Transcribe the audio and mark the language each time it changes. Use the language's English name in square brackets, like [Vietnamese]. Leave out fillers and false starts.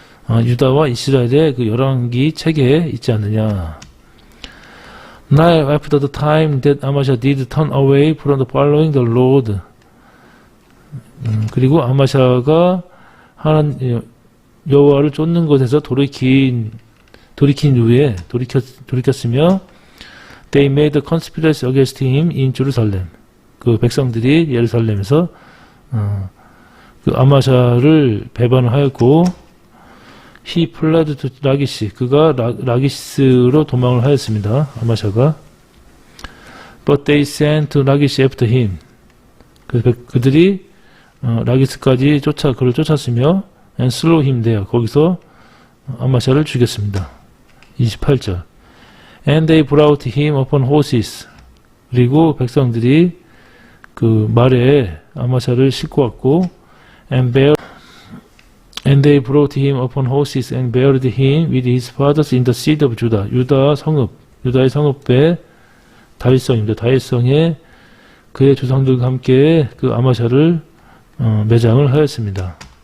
[Korean] 유다와 이스라엘의 그 열왕기 책에 있지 않느냐. [English] Now after the time that Amasha did turn away from the following the Lord. [Korean] 그리고 아마샤가 여호와를 쫓는 것에서 돌이킨 후에 돌이켰으며, [English] they made a conspiracy against him in Jerusalem. [Korean] 그 백성들이 예루살렘에서 그 아마샤를 배반을 하였고, [English] he fled to [Korean] 라기시. 그가 라기스로 도망을 하였습니다. 아마샤가. [English] But they sent to 라기시 after him. [Korean] 그들이 라기스까지 그를 쫓았으며, [English] and slew him there. [Korean] 거기서 아마샤를 죽였습니다. 28절. [English] And they brought him upon horses. [Korean] 그리고 백성들이 그 말에 아마샤를 싣고 왔고, [English] and bear And they brought him upon horses and buried him with his fathers in the city of Judah. [Korean] 유다의 성읍에 다윗성입니다. 다윗성에 그의 조상들과 함께 그 아마샤를 매장을 하였습니다.